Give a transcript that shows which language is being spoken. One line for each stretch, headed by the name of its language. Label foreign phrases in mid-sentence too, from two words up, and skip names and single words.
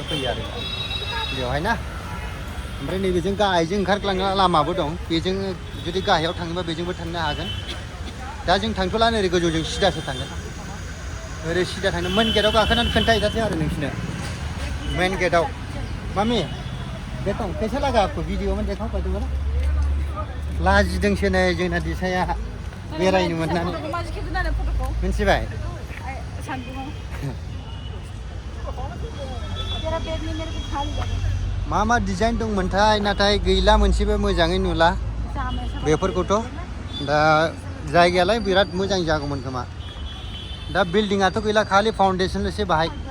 Bodo: फैयो आरो बेवहाय ना ओमफ्राय नैबेजों गाहायजों ओंखारलांग्रा लामाबो दं बेजों जुदि गाहायाव थाङोबा बेजोंबो थांनो हागोन दा जों थांथ'ला ओरै गोजौजों सिदासो थांगोन ओरै सिदा थांनो मेन गेटआव गाखोनानै खोन्थाहैजासै आरो नोंसिनो मेन गेटआव मामि
Hindi: देखो कैसा लगा आपको वीडियो में देखा पड़ेगा ना
Bodo: लाजिदोंसो नै जोंना दिसाया बेरायनो मोननानै मिन्थिबाय मा मा डिजाइन दंमोनथाय नाथाय गैला मोनसेबो मोजाङै नुला बेफोरखौथ' दा जायगायालाय बिराद मोजां जागौमोन खोमा दा बिल्डिंआथ' गैला खालि फाउन्डेसनल'सो बाहाय